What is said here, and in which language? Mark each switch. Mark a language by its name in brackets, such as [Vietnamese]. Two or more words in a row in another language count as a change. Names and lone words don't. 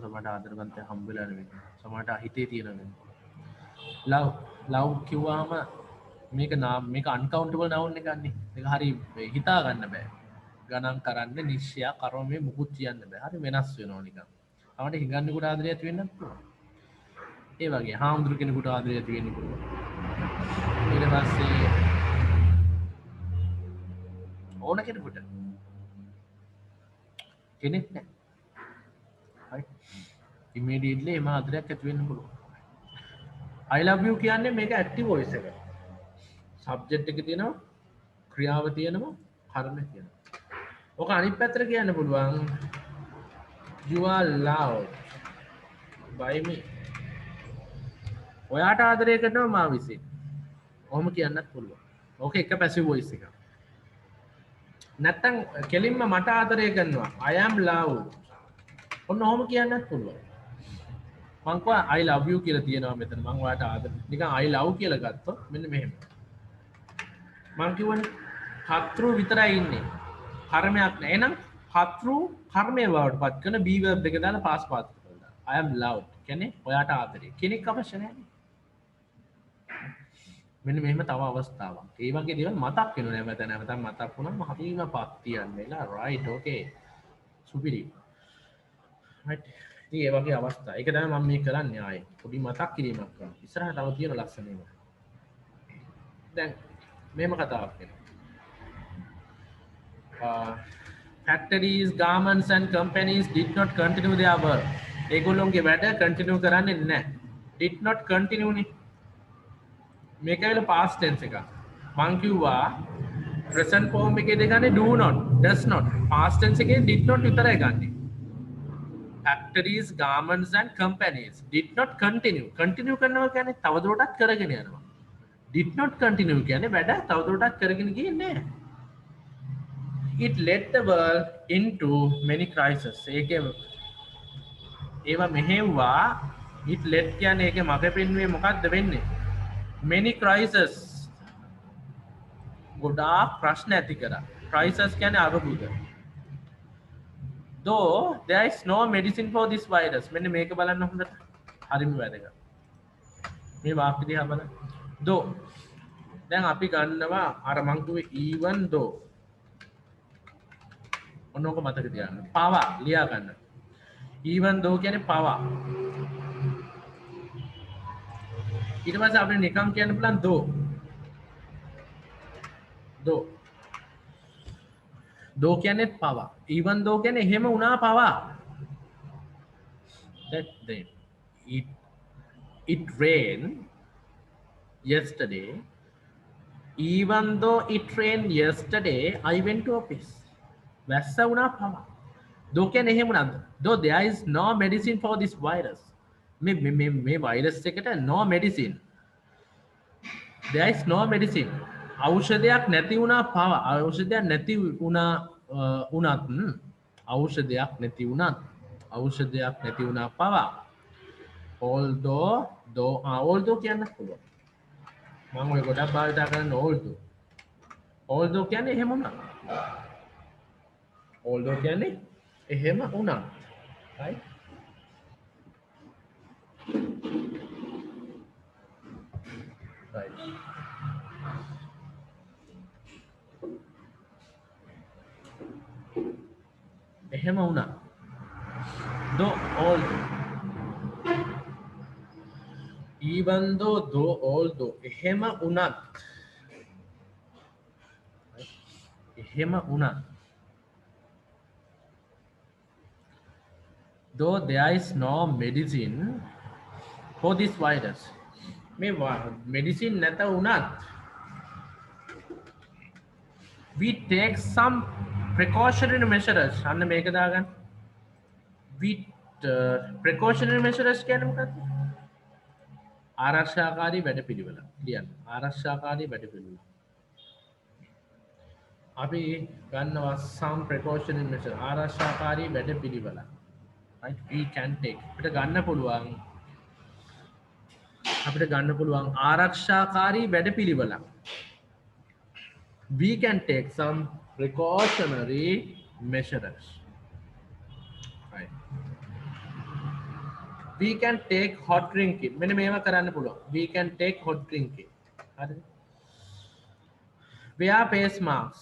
[Sinhala] සමහරට ආදරවන්තය හම්බ වෙලා නෙවෙයි සමහරට හිතේ තියෙන වෙන්නේ ලව් කිව්වම මේක [English] uncountable noun [Sinhala] එකක් නේ ඒක හරි හිතා ගන්න බෑ ගණන් කරන්න නිශ්චය කර්මයේ මුකුත් කියන්න බෑ හරි වෙනස් වෙනවා නිකන් අපිට හිඟන්නෙකුට ආදරය ඇති වෙන්නත් පුළුවන් ඒ වගේ හාමුදුරු කෙනෙකුට ආදරය ඇති වෙන්න පුළුවන් ඊට පස්සේ ඕන කෙනෙකුට කෙනෙක් නෑ හරි ඉමීඩියට්ලි එම ආදරයක් ඇති වෙන්න පුළුවන් [English] I love you [Sinhala] කියන්නේ මේක [English] active voice [Sinhala] එක සබ්ජෙක්ට් එක තියෙනවා ක්‍රියාව තියෙනවා කර්මය තියෙනවා ඔක අනිත් පැත්තට කියන්න පුළුවන් [English] you are loved by me [Sinhala] ඔයාට ආදරය කරනවා මා විසින් ඔහොම කියන්නත් පුළුවන් ඕක එක [English] passive voice [Sinhala] එකක් නැත්තම් කෙලින්ම මට ආදරය කරනවා [English] I am loved [Sinhala] ඔන්න ඔහොම කියන්නත් පුළුවන් මං කිව්වා [English] I love you [Sinhala] කියලා තියෙනවා මෙතන මං ඔයාට ආදරය නිකන් [English] I love [Sinhala] කියලා ගත්තොත් මෙන්න මෙහෙම මං කියවනේ කර්තෘ විතරයි ඉන්නේ කර්මයක් නෑ එහෙනම් කර්තෘ කර්මයේ වලට පත් කරන [English] be verb [Sinhala] දෙක දාලා [English] past path [Sinhala] කරලා [English] I am loved [Sinhala] කියන්නේ ඔයාට ආදරේ කෙනෙක් අවශ්‍ය නැහැ මෙන්න මෙහෙම තව අවස්ථාවක් ඒ වගේ දේවල් මතක් වෙනවා නැවත මතක් වුණාම හරිම පත්තියන් වෙලා [English] right okay [Sinhala] සුපිරි right ඉතින් ඒ වගේ අවස්ථා ඒක තමයි මම මේ කරන්නේ ආයේ පොඩි මතක් කිරීමක් කරනවා ඉස්සරහට තව තියෙන ලක්ෂණ ඒවා දැන් මෙහෙම කතාවක් [English] වෙනවා factories garments and companies did not continue their work [Sinhala] ඒගොල්ලෝගේ වැඩ [English] continue [Sinhala] කරන්නේ නැහැ [English] did not continue [Sinhala] නේ මේක ඇවිල්ලා [English] past tense [Sinhala] එක මං කිව්වා [English] present form [Sinhala] එකේ දෙගන්නේ [English] do not does not past [Sinhala] tense එකේ [English] did not [Sinhala] විතරයි ගන්නේ [English] factories garments and companies did not continue [Sinhala] කරනවා කියන්නේ තවදුරටත් කරගෙන යනවා [English] did not continue [Sinhala] කියන්නේ වැඩ තවදුරටත් කරගෙන ගියේ නැහැ [English] it led the world into many crises [Sinhala] ඒකේ ඒවා මෙහෙව්වා [English] it led [Sinhala] කියන්නේ ඒකේ මග පෙන්වුවේ මොකක්ද වෙන්නේ [English] many crises [Sinhala] ගොඩාක් ප්‍රශ්න ඇති කරා crisis කියන්නේ අරුබුද [English] though there is no medicine for this virus [Sinhala] මෙන්න මේක බලන්න හොඳට හරිම වැදගත් මේ වාක්‍ය දිහා බලන්න though දැන් අපි ගන්නවා අර මං කිව්වේ [English] even though [Sinhala] ඔන්නෝක මතක තියාගන්න පවා ලියා ගන්න [English] even though [Sinhala] කියන්නේ පවා ඊට පස්සේ අපිට නිකම් කියන්න පුළුවන් though කියන්නේ පවා [English] even though [Sinhala] කියන්නේ එහෙම වුණා පවා [English] that then it rained yesterday even though it rained yesterday I went to office [Sinhala] වැස්ස වුණා පවා [English] though [Sinhala] කියන්නේ එහෙම වුණාද [English] though there is no medicine for this virus මේ virus එකට no medicine there is no medicine [Sinhala] ඖෂධයක් නැති වුණා පවා ඖෂධයක් නැති වුණා ඖෂධයක් නැති වුණා පවා although කියන්න පුළුවන් මම ඔය ගොඩක් භාවිත කරන although කියන්නේ එහෙම වුණා although කියන්නේ එහෙම වුණා [English] right right [Sinhala] එහෙම වුණා [English] though although even though although [Sinhala] එහෙම වුණත් [English] though there is no medicine for this virus මේ medicine [Sinhala] නැත වුණත් [English] we take some precautionary measures [Sinhala] අන්න මේක දාගන්න [English] with precautionary measures [Sinhala] කියන්නේ මොකක්ද ආරක්ෂාකාරී වැඩපිළිවෙල කියන්න. ආරක්ෂාකාරී වැඩපිළිවෙල. අපි ගන්නවා [English] some precautionary measure [Sinhala] ආරක්ෂාකාරී වැඩපිළිවෙල. [English] Right? We can take. [Sinhala] අපිට ගන්න පුළුවන් ආරක්ෂාකාරී වැඩපිළිවෙලක්. [English] We can take some precautionary measures. Right. We can take hot drinking. [Sinhala] මෙන්න මේවා කරන්න පුළුවන්. [English] We can take hot drinking. හරිද? Wear face masks.